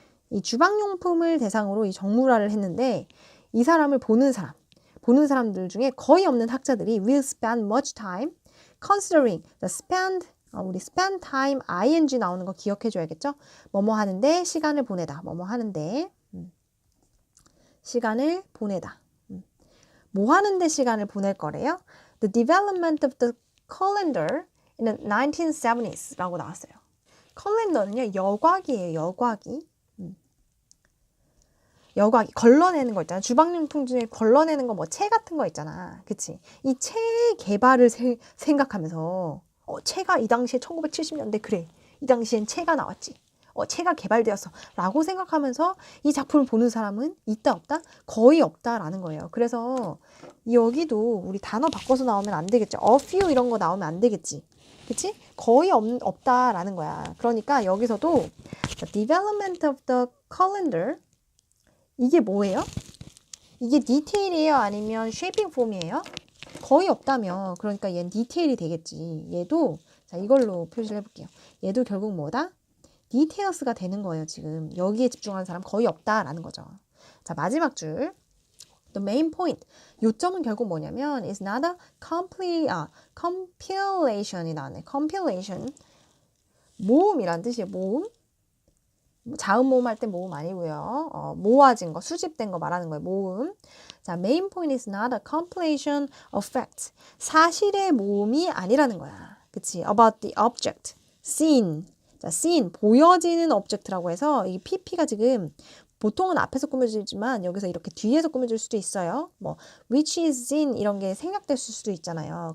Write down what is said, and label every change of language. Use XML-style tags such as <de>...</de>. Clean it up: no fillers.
<ko>이 주방용품을 대상으로 이 정물화를 했는데 이 사람을 보는 사람들 중에 거의 없는 학자들이</ko> <en>will spend much time considering the</en> <ko>우리 spend time ing 나오는 거 기억해 줘야겠죠? 뭐뭐 하는데 시간을 보내다. 뭐뭐 하는데 시간을 보내다. 뭐 하는데 시간을 보낼 거래요?</ko> <en>The development of the calendar in the 1970s 라고 나왔어요.</en> <ko>캘린더는요, 여과기예요. 여과기. 걸러내는 거 있잖아. 주방용품 중에 걸러내는 거 뭐 체 같은 거 있잖아. 그치? 이 체 개발을 생각하면서 체가 이 당시에 1970년대 그래. 이 당시엔 체가 나왔지. 체가 개발되었어. 라고 생각하면서 이 작품을 보는 사람은 있다 없다? 거의 없다라는 거예요. 그래서 여기도 우리 단어 바꿔서 나오면 안 되겠죠. a few 이런 거 나오면 안 되겠지. 그치? 거의 없다라는 거야. 그러니까 여기서도</ko> <en>the development of the calendar</en> <ko>이게 뭐예요? 이게 디테일이에요? 아니면 쉐이핑 폼이에요? 거의 없다며. 그러니까 얘는 디테일이 되겠지. 얘도 자 이걸로 표시를 해볼게요. 얘도 결국 뭐다? 디테일스가 되는 거예요. 지금 여기에 집중하는 사람 거의 없다라는 거죠.</ko> <en>자 마지막 줄. The main point.</en> <ko>요점은 결국 뭐냐면</ko> <en>is not a compilation</en> <ko>이 나왔네. compilation. 모음이란 뜻이에요. 모음. 자음 모음 할 때 모음 아니고요. 모아진 거, 수집된 거 말하는 거예요. 모음.</ko> <en>자, main point is not a compilation of facts.</en> <ko>사실의 모음이 아니라는 거야. 그치?</ko> <en>About the object, seen.</en> <ko>자, seen, 보여지는 object라고 해서 이 pp가 지금 보통은 앞에서 꾸며지지만 여기서 이렇게 뒤에서 꾸며질 수도 있어요. 뭐</ko> <en>which is seen</en> <ko>이런 게 생략됐을 수도 있잖아요.</ko>